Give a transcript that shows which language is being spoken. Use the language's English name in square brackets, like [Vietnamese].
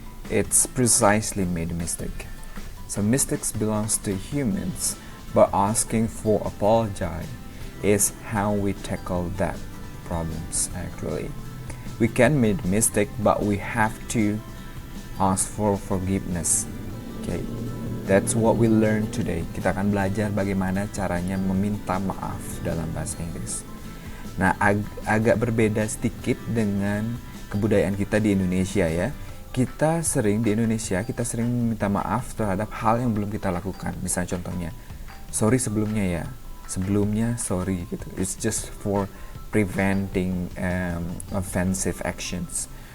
[English] It's precisely made a mistake. So mistakes belongs to humans, but asking for apology is how we tackle that problems actually. We can make mistake, but we have to ask for forgiveness. Okay, that's what we learn today. [Indonesian] Kita akan belajar bagaimana caranya meminta maaf dalam bahasa Inggris. Nah, agak berbeda sedikit dengan kebudayaan kita di Indonesia ya. Kita sering meminta maaf terhadap hal yang belum kita lakukan. Misalnya contohnya, sorry sebelumnya ya. Sebelumnya sorry gitu. [English] It's just for preventing offensive actions.